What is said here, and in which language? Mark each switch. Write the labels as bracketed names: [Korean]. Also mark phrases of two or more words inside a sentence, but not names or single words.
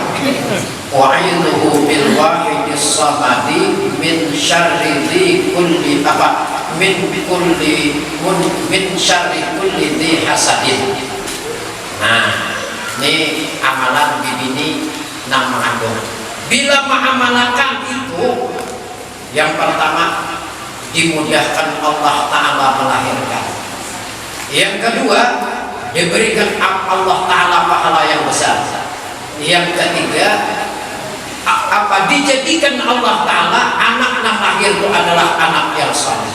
[Arabic] وأعيذه بالواحد الصمد من شر كل apa? من شر كل ذي حسد. [Indonesian] Nah, ini amalan bibini nam mengandung. Bila mengamalkan itu, yang pertama dimudahkan Allah Ta'ala melahirkan. Yang kedua, diberikan Allah Ta'ala pahala yang besar. Yang ketiga, dijadikan Allah Ta'ala anak yang lahir itu adalah anak yang saleh.